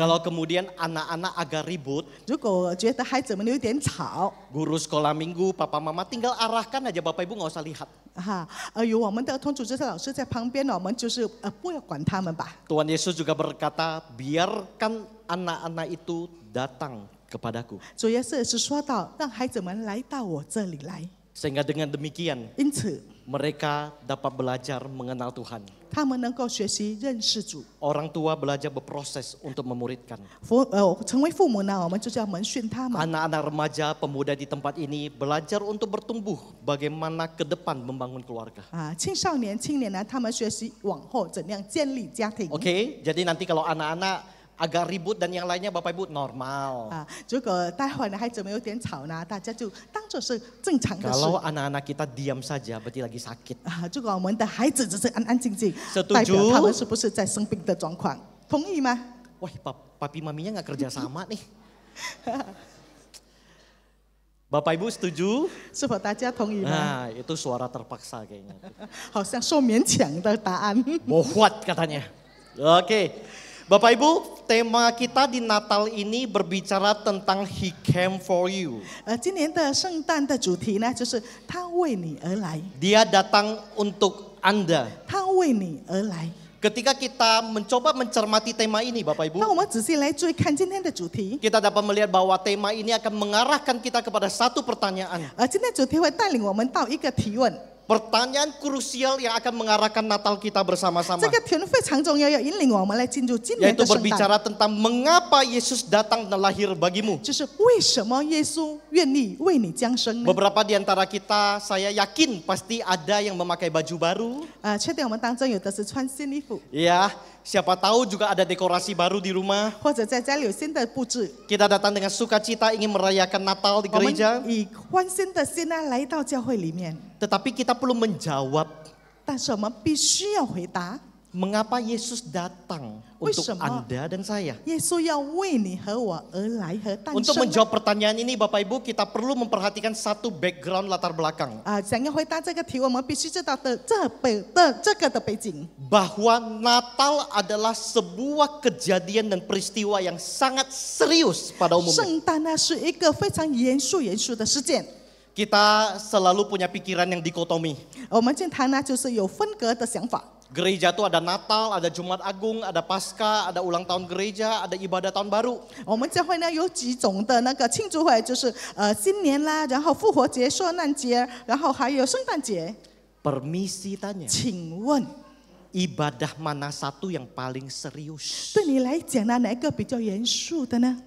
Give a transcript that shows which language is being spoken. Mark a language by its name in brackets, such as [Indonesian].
[Indonesian] kalau kemudian anak-anak agak ribut, [Chinese] 如果觉得孩子们有点吵， [Indonesian] guru sekolah minggu, papa mama tinggal arahkan aja Bapak Ibu nggak usah lihat. [Chinese] 有我们的儿童组织的老师在旁边呢，我们就是不要管他们吧。 [Indonesian] Tuhan Yesus juga berkata, biarkan anak-anak itu datang kepadaku. [Chinese] 主耶稣也是说到，让孩子们来到我这里来。 [Indonesian] Sehingga dengan demikian [Chinese] 因此， [Indonesian] mereka dapat belajar mengenal Tuhan. [Chinese] 他们能够学习认识主。 [Indonesian] Orang tua belajar berproses untuk memuridkan. [Chinese] 成为父母呢，我们就是要门训他们。 [Indonesian] Anak-anak remaja, pemuda di tempat ini belajar untuk bertumbuh bagaimana ke depan membangun keluarga. [Chinese] 青少年、青年呢，他们学习往后怎样建立家庭。 [Indonesian] Oke, jadi nanti kalau anak-anak agak ribut dan yang lainnya Bapak Ibu normal. [Chinese] 如果待会呢孩子们有点吵呢，大家就当作是正常的事。 [Indonesian] Kalau anak-anak kita diam saja berarti lagi sakit. [Chinese] 如果我们的孩子只是安安静静， [Indonesian] Setuju? [Chinese] 代表他们是不是在生病的状况？同意吗？ [Indonesian] Wah, papi maminya nggak kerja sama nih. Bapak Ibu setuju? [Chinese] 是否大家同意吗？ [Indonesian] Nah, itu suara terpaksa kayaknya. [Chinese] 好像说勉强的答案。 [Indonesian] Mohwat katanya. Oke. Bapak Ibu, tema kita di Natal ini berbicara tentang [English] He came for you. [Chinese] 今年的圣诞的主题呢，就是他为你而来， [Indonesian] Dia datang untuk Anda. [Chinese] 他为你而来。 [Indonesian] Ketika kita mencoba mencermati tema ini Bapak Ibu, [Chinese] 当我们仔细来注意看今天的主题， [Indonesian] kita dapat melihat bahwa tema ini akan mengarahkan kita kepada satu pertanyaan. [Chinese] 今天主题会带领我们到一个提问。 [Indonesian] Pertanyaan krusial yang akan mengarahkan Natal kita bersama-sama. [Chinese] 这个题目非常重要，要引领我们来进入今年 [Indonesian] Yaitu [Chinese] 的圣诞。 [Indonesian] berbicara tentang mengapa Yesus datang dan lahir bagimu. [Chinese] 就是为什么耶稣愿意为你降生呢？ [Indonesian] Beberapa di antara kita, saya yakin pasti ada yang memakai baju baru. [Chinese] 确定我们当中有的是穿新衣服， [Indonesian] Ya, siapa tahu juga ada dekorasi baru di rumah. [Chinese] 或者在家里有新的布置。 [Indonesian] Kita datang dengan sukacita ingin merayakan Natal di [Chinese] 我们 [Indonesian] gereja. [Chinese] 以欢欣的心呢来到教会里面， [Indonesian] Tetapi kita perlu menjawab [Chinese] 但是我们必须要回答： [Indonesian] mengapa Yesus datang untuk [Chinese] 为什么 [Indonesian] Anda dan saya. [Chinese] 耶稣要为你和我而来和诞 [Indonesian] Untuk [Chinese] 生呢？ [Indonesian] menjawab pertanyaan ini Bapak Ibu, kita perlu memperhatikan satu background latar belakang. [Chinese] 想要回答这个题，我们必须知道的这个的背景。 [Indonesian] Bahwa Natal adalah sebuah kejadian dan peristiwa yang sangat serius pada umumnya. [Chinese] 圣诞呢是一个非常严肃的事件。 [Indonesian] Kita selalu punya pikiran yang dikotomi. [Chinese] 我们经常呢就是有分隔的想法。 [Indonesian] Gereja itu ada Natal, ada Jumat Agung, ada Paskah, ada ulang tahun gereja, ada ibadah tahun baru. [Chinese] 我们教会呢有几种的那个庆祝会，就是新年啦，然后复活节、受难节，然后还有圣诞节。 [Indonesian] Permisi tanya, [Chinese] 请问 [Indonesian] ibadah mana satu yang paling serius? [Chinese] 对你来讲呢，哪一个比较严肃的呢？